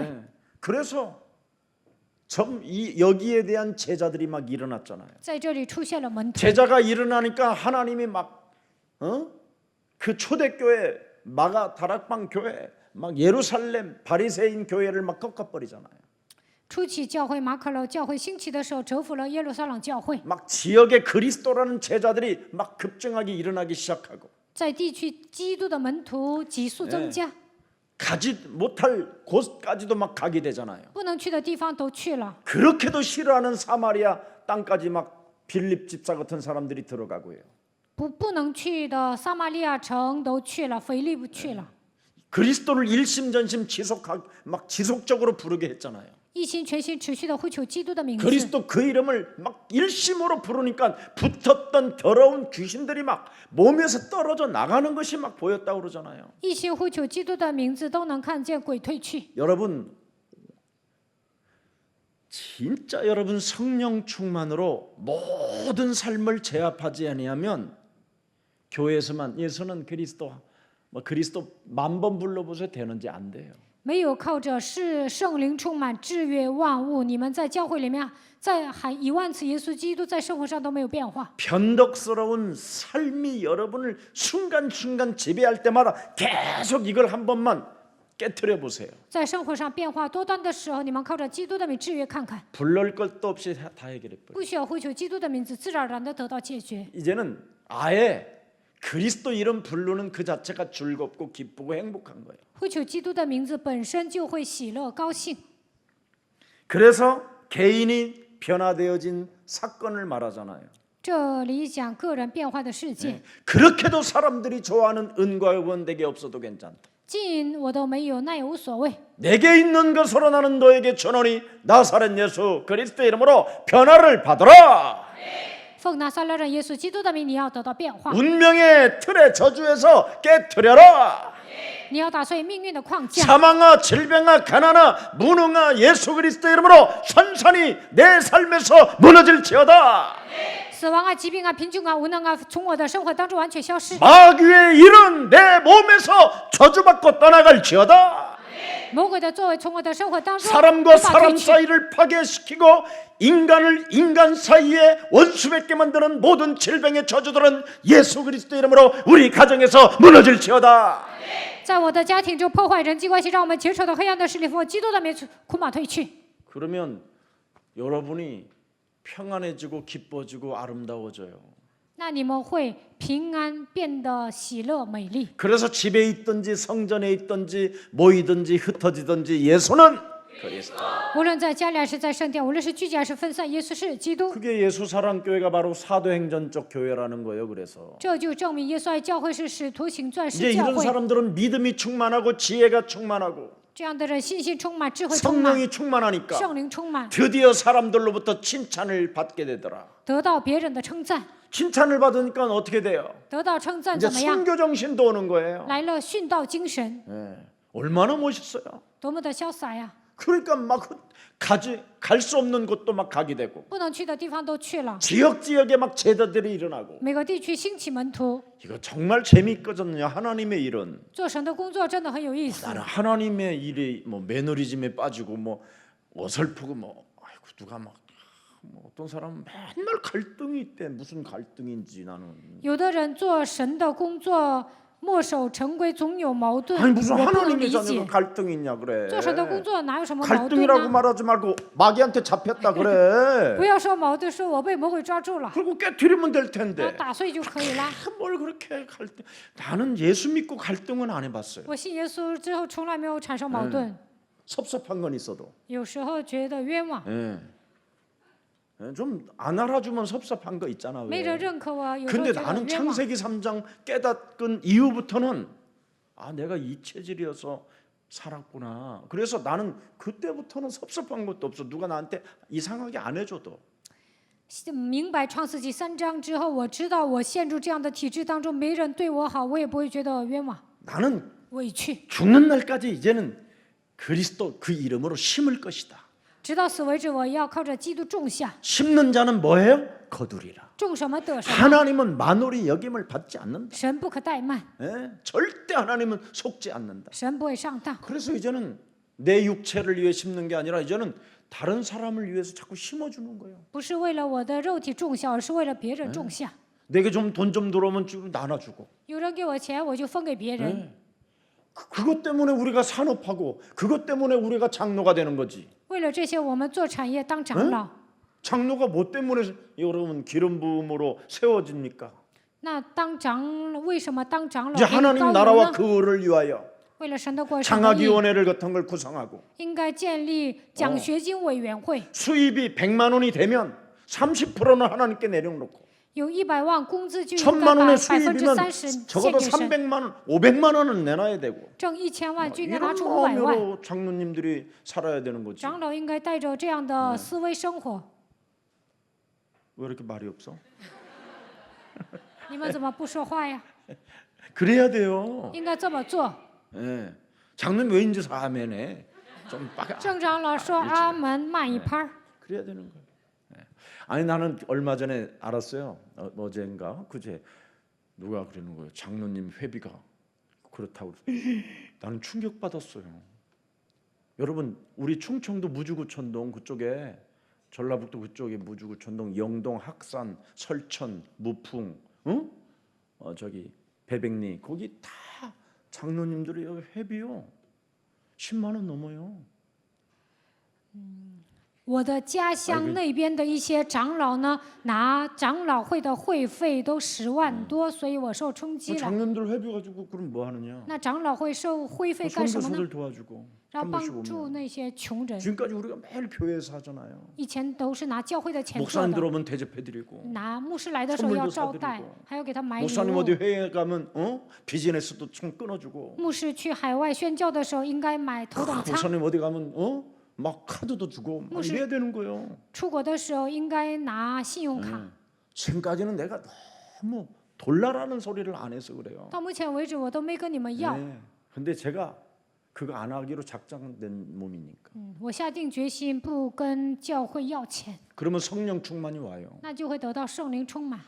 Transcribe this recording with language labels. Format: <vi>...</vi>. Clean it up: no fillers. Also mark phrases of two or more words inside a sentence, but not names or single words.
<ko>네. 그래서 여기에 대한 제자들이 막 일어났잖아요.</ko> <zh>在这里出现了门徒。</zh> <ko>제자가 일어나니까 하나님이 막 그 초대교회 마가 다락방 교회 막 예루살렘 바리새인 교회를 막 꺾어버리잖아요.</ko> <zh>初期教会马可楼教会兴起的时候，折服了耶路撒冷教会，</zh> <ko>막 지역에 그리스도라는 제자들이 막 급증하게 일어나기 시작하고</ko> <zh>在地区基督的门徒急速增加，</zh> <ko>가지 못할 곳까지도 막 가게 되잖아요.</ko> <zh>不能去的地方都去了。</zh> <ko>그렇게도 싫어하는 사마리아 땅까지 막 빌립 집사 같은 사람들이 들어가고요.</ko> <zh>不能去的撒玛利亚城都去了，腓利不去了，</zh> <ko>그리스도를 일심전심 막 지속적으로 부르게 했잖아요.</ko> <zh>一心全心持续的呼求基督的名字。</zh> <ko>그리스도 그 이름을 막 일심으로 부르니까 붙었던 더러운 귀신들이 막 몸에서 떨어져 나가는 것이 막 보였다고 그러잖아요.</ko> <zh>一心呼求基督的名字，都能看见鬼退去。</zh> <ko>여러분 진짜 여러분 성령 충만으로 모든 삶을 제압하지 아니하면 교회에서만 예수는 그리스도 뭐 그리스도 10,000번 불러보세요 되는지 안 돼요.</ko> <zh>没有靠着是圣灵充满制约万物，你们在教会里面再喊1万次耶稣基督，在生活上都没有变化。</zh> <ko>변덕스러운 삶이 여러분을 순간순간 지배할 때마다 계속 이걸 한 번만 깨트려 보세요.</ko> <zh>在生活上变化多端的时候，你们靠着基督的名制约看看，</zh> <ko>불러올 것도 없이 다 해결해 버려.</ko> <zh>不需要呼求基督的名字，自然而然的得到解决。</zh> <ko>이제는 아예 그리스도 이름 부르는 그 자체가 즐겁고 기쁘고 행복한 거예요.</ko> <zh>呼求基督的名字本身就会喜乐高兴。</zh> <ko>그래서 개인이 변화되어진 사건을 말하잖아요.</ko> <zh>这里讲个人变化的事件，</zh> <ko>그렇게도 사람들이 좋아하는 은과 은 내게 없어도 괜찮다.</ko> <zh>尽我都没有，那也无所谓。</zh> <ko>내게 있는 것으로 나는 너에게 전하니 나사렛 예수 그리스도의 이름으로 변화를 받으라.</ko> <zh>奉拿撒勒人耶稣基督的名，你要得到变化，</zh> <ko>운명의 틀의 저주에서 깨트려라.</ko> <zh>你要打碎命运的框架。</zh> <ko>사망아 질병아 가난아 무능아 예수 그리스도의 이름으로 선선히 내 삶에서 무너질지어다.</ko> <zh>死亡啊、疾病啊、贫穷啊、无能啊，从我的生活当中完全消失。</zh> <ko>마귀의 일은 내 몸에서 저주받고 떠나갈지어다.</ko> <zh>魔鬼的作为从我的生活当中</zh> <ko>사람과</ko> <zh>无法</zh> <ko>사람</ko> <zh>退去。</zh> <ko>사이를 파괴시키고 인간을 인간 사이에 원수 맺게 만드는 모든 질병의 저주들은 예수 그리스도 이름으로 우리 가정에서 무너질지어다.</ko> <zh>在我的家庭中破坏人际关系，让我们结仇的黑暗的势力，奉基督的名捆绑退去。</zh> <ko>그러면 여러분이 평안해지고 기뻐지고 아름다워져요.</ko> <zh>那你们会平安，变得喜乐美丽。</zh> <ko>그래서 집에 있든지 성전에 있든지 모이든지 흩어지든지 예수는 그리스도.</ko> <zh>无论在家里还是在圣殿，无论是聚集还是分散，耶稣是基督。</zh> <ko>그게 예수 사랑교회가 바로 사도행전적 교회라는 거예요. 그래서</ko> <zh>这就证明耶稣爱教会是使徒行传</zh> <ko>이제</ko> <zh>是教</zh> <ko>이런</ko> <zh>会。</zh> <ko>사람들은 믿음이 충만하고 지혜가 충만하고</ko> <zh>这样的人信心充满，智慧充满，</zh> <ko>성령이 충만하니까</ko> <zh>圣灵充满，</zh> <ko>드디어 사람들로부터 칭찬을 받게 되더라.</ko> <zh>得到别人的称赞，</zh> <ko>칭찬을 받으니까 어떻게 돼요?</ko> <zh>得到称赞</zh> <ko>이제</ko> <zh>怎么样？</zh> <ko>선교 정신도 오는 거예요.</ko> <zh>来了殉道精神，</zh> <ko>예. 얼마나 멋있어요.</ko> <zh>多么的潇洒呀！</zh> <ko>그러니까 막 갈 수 없는 곳도 막 가게 되고</ko> <zh>不能去的地方都去了，</zh> <ko>지역에 막 제자들이 일어나고</ko> <zh>每个地区兴起门徒，</zh> <ko>이거 정말 재미있거든요. 하나님의 일은</ko> <zh>做神的工作真的很有意思。</zh> <ko>나는 하나님의 일이 뭐 매너리즘에 빠지고 뭐 어설프고 뭐 아이고 누가 막 뭐 어떤 사람은 맨날 갈등이 있대. 무슨 갈등인지 나는</ko> <zh>有的人做神的工作墨守成规，总有矛盾，</zh> <ko>아니 무슨</ko> <zh>我不能</zh> <ko>하나님의</ko> <zh>理</zh> <ko>자녀가</ko> <zh>解。</zh> <ko>갈등이 있냐 그래.</ko> <zh>做神的工作哪有什么矛盾</zh> <ko>갈등이라고</ko> <zh>呢？</zh> <ko>말하지 말고 마귀한테 잡혔다 그래.</ko> <zh>不要说矛盾，说我被魔鬼抓住了，</zh> <ko>그리고 깨트리면 될</ko> <zh>那</zh> <ko>텐데.</ko> <zh>打碎就可以了。</zh> <ko>뭘 그렇게 갈등? 나는 예수 믿고 갈등은 안 해봤어요.</ko> <zh>我信耶稣之后，从来没有产生矛盾，</zh> <ko>섭섭한 건 있어도.</ko> <zh>有时候觉得冤枉，</zh> <ko>예. 좀 안 알아주면 섭섭한 거 있잖아.</ko> <zh>没人</zh> <ko>왜?</ko> <zh>认可我，有时候</zh> <ko>근데</ko> <zh>觉得</zh> <ko>나는</ko> <zh>冤枉。</zh> <ko>창세기 3장 깨닫은 이후부터는 아 내가 이 체질이어서 살았구나. 그래서 나는 그때부터는 섭섭한 것도 없어. 누가 나한테 이상하게 안 해줘도.</ko> <zh>明白创世纪3章之后，我知道我陷入这样的体制当中，没人对我好，我也不会觉得冤枉、</zh> <ko>나는</ko> <zh>委屈。</zh> <ko>죽는 날까지 이제는 그리스도 그 이름으로 심을 것이다.</ko> <zh>直到死为止，我要靠着基督种下，</zh> <ko>심는 자는 뭐예요? 거두리라.</ko> <zh>种什么得什么。</zh> <ko>하나님은 만월이 여김을 받지 않는다.</ko> <zh>神不可怠慢，</zh> <ko>예? 절대 하나님은 속지 않는다.</ko> <zh>神不会上当。</zh> <ko>그래서 이제는 내 육체를 위해 심는 게 아니라 이제는 다른 사람을 위해서 자꾸 심어주는 거예요.</ko> <zh>不是为了我的肉体种下，而是为了别人种下。</zh> <ko>내게 좀 돈 좀 들어오면 좀 나눠주고.</ko> <zh>有人给我钱，我就分给别人。</zh> <ko>예. 그것 때문에 우리가 산업하고 그것 때문에 우리가 장로가 되는 거지.</ko> <zh>为了这些，我们做产业当长老。</zh> <ko>장로가 뭐 때문에 여러분 기름 부음으로 세워집니까?</ko> <zh>那当长为什么当长老</zh> <ko>이제</ko> <zh>给你</zh> <ko>하나님</ko> <zh>高油</zh> <ko>나라와</ko> <zh>呢？</zh> <ko>그 의를 위하여</ko> <zh>为了神的国，神的义</zh> <ko>장학위원회를 같은 걸 구성하고</ko> <zh>应该建立奖学金委员会，</zh> <ko>수입이 100만 원이 되면 30%는 하나님께 내려놓고</ko> <zh>有100万工资就应该</zh> <ko>1000만</ko> <zh>把</zh> <ko>원의</ko> <zh>30%</zh> <ko>수입이면</ko> <zh>献</zh> <ko>적어도</ko> <zh>给神，</zh> <ko>300만 원, 500만 원은 내놔야 되고</ko> <zh>挣1000万就应该拿</zh> <ko>이런</ko> <zh>出500万。</zh> <ko>마음으로 장로님들이 살아야 되는 거지.</ko> <zh>长老应该带着这样的思维生活。</zh> <ko>왜 이렇게 말이 없어?</ko> <zh>你们怎么不说话呀？</zh> <ko>그래야 돼요.</ko> <zh>应该这么做。</zh> <ko>예. 장로님 왜 인지 아멘해? 좀 빡.</ko> <zh>郑长老说阿门，慢一拍儿。</zh> <ko>그래야 되는 거예요. 예. 아니 나는 얼마 전에 알았어요. 어젠가 그제 누가 그러는 거예요. 장로님 회비가 그렇다고. 나는 충격 받았어요. 여러분 우리 충청도 무주구천동 그쪽에 전라북도 그쪽에 무주구천동 영동 학산 설천 무풍 응? 저기 배백리 거기 다 장로님들이 여기 회비요 10만 원 넘어요.</ko> <zh>我的家乡那边的一些长老呢，拿长老会的会费都10万多，所以我受冲击了。</zh> <ko>장로님들 회비 가지고 그럼 뭐 하느냐?</ko> <zh>那长老会收会费干什么呢？</zh> <ko>선교사들 도와주고</ko> <zh>然后</zh> <ko>한</ko> <zh>帮</zh> <ko>번씩</ko> <zh>助</zh> <ko>오면</ko> <zh>那些穷人。</zh> <ko>지금까지 우리가 매일 교회에서 하잖아요.</ko> <zh>以前都是拿教会的钱做</zh> <ko>목사님</ko> <zh>的，</zh> <ko>들어오면 대접해드리고</ko> <zh>拿牧师来的时候要</zh> <ko>선물도</ko> <zh>招待</zh> <ko>사드리고 ，</ko> <zh>还要给他买礼</zh> <ko>목사님</ko> <zh>物</zh> <ko>어디 。 회에 가면 비즈니스도 좀 끊어주고</ko> <zh>牧师去海外宣教的时候，应该买头等舱；</zh> <ko>목사님 어디 가면 막 카드도 주고 막 무슨- 이래야 되는 거예요.</ko> <zh>出国的时候应该拿信用卡。</zh> <ko>지금까지는 내가 너무 돌라라는 소리를 안 해서 그래요.</ko> <zh>到目前为止，我都没跟你们要。</zh> <ko>네. 근데 제가 그거 안 하기로 작정된 몸이니까.</ko> <zh>我下定决心不跟教会要钱，</zh> <ko>그러면 성령 충만이 와요.</ko> <zh>那就会得到圣灵充满，</zh>